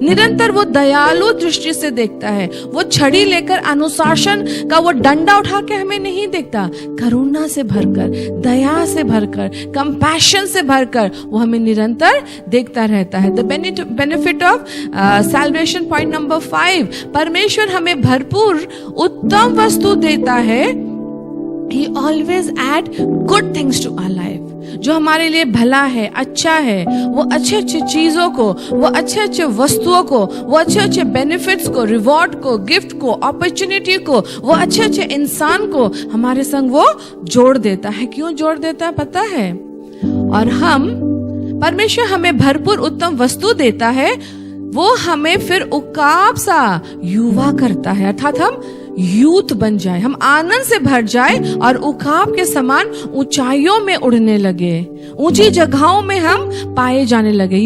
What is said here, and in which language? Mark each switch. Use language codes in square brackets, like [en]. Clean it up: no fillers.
[hi] निरंतर वो दयालु दृष्टि से देखता है। वो छड़ी लेकर अनुशासन का वो डंडा उठा के हमें नहीं देखता, करुणा से भरकर, दया से भरकर, कंपैशन से भरकर वो हमें निरंतर देखता रहता है। [en] the benefit of salvation point number 5, [hi] परमेश्वर हमें भरपूर उत्तम वस्तु देता है। [en] He always add good things to our life। [hi] जो हमारे लिए भला है, अच्छा है, वो अच्छे अच्छे चीजों को, वो अच्छे अच्छे वस्तुओं को, वो अच्छे अच्छे बेनिफिट्स को, रिवॉर्ड को, गिफ्ट को, अपॉर्चुनिटी को, वो अच्छे अच्छे इंसान को हमारे संग वो जोड़ देता है। क्यों जोड़ देता है पता है? और परमेश्वर हमें भरपूर उत्तम वस्तु देता है, वो हमें फिर उकाब सा युवा करता है, अर्थात हम यूथ बन जाए, हम आनंद से भर जाए और उकाब के समान ऊंचाइयों में उड़ने लगे, ऊंची जगहों में हम पाए जाने लगे।